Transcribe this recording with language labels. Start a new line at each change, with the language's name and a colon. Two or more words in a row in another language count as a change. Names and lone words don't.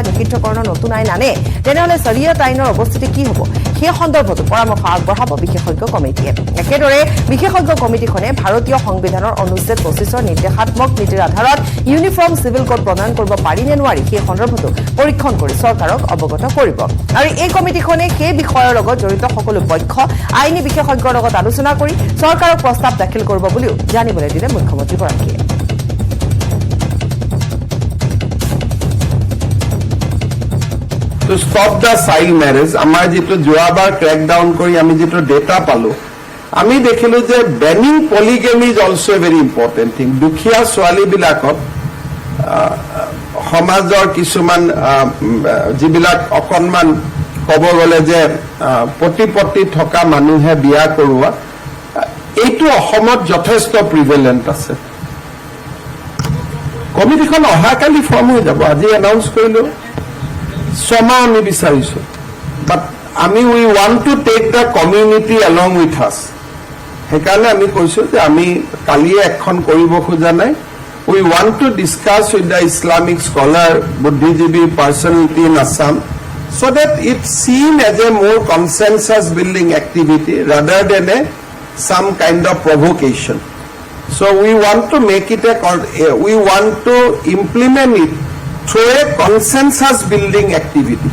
Assamese: নিষিদ্ধকৰণৰ নতুন আইন আনে তেনেহলে শৰিয়ত আইনৰ অৱস্থিতি কি হ'ব সেই সন্দৰ্ভত পৰামৰ্শ আগবঢ়াব বিশেষজ্ঞ কমিটিয়ে একেদৰে বিশেষজ্ঞ কমিটিখনে ভাৰতীয় সংবিধানৰ অনুচ্ছেদ 25ৰ নিৰ্দেশাত্মক নীতিৰ আধাৰত ইউনিফৰ্ম চিভিল কোড প্ৰণয়ন কৰিব পাৰি নে নোৱাৰি সেই সন্দৰ্ভতো পৰীক্ষণ কৰি চৰকাৰক অৱগত কৰিব আৰু এই কমিটিখনে সেই বিষয়ৰ লগত জড়িত সকলো পক্ষ আইনী বিশেষজ্ঞৰ লগত আলোচনা কৰি চৰকাৰক প্ৰস্তাৱ দাখিল কৰিব বুলিও জানিবলৈ দিলে মুখ্যমন্ত্ৰীগৰাকীয়ে
English: To stop the child marriage,
Assamese: আমাৰ যেটো যোৱাবাৰ
English: crack down
Assamese: কৰি আমি যেটো ডেটা পালো আমি দেখিলো যে
English: banning polygamy is also a very important thing
Assamese: দুখীয়া ছোৱালী বিলাকত সমাজৰ কিছুমান যিবিলাক অকনমান ক'ব গলে যে প্ৰতিপত্তি থকা মানুহে বিয়া কৰোৱা এইটো অসমত যথেষ্ট প্ৰিভেলেন্ট আছে কমিটিখন অহাকালি ফৰ্ম হৈ যাব আজি এনাউন্স কৰিলো Soma আমি বিচাৰিছো but আমি
English: we want to take the community along with us
Assamese: হেকাৰণে আমি কৈছো যে আমি কালি এখন কৰিব খোজা নাই
English: we want to discuss with the Islamic scholar buddhijibi personality in Assam so that it's seen as a more consensus building activity rather than some kind of provocation so we want to make it we want to implement it through a consensus building activity.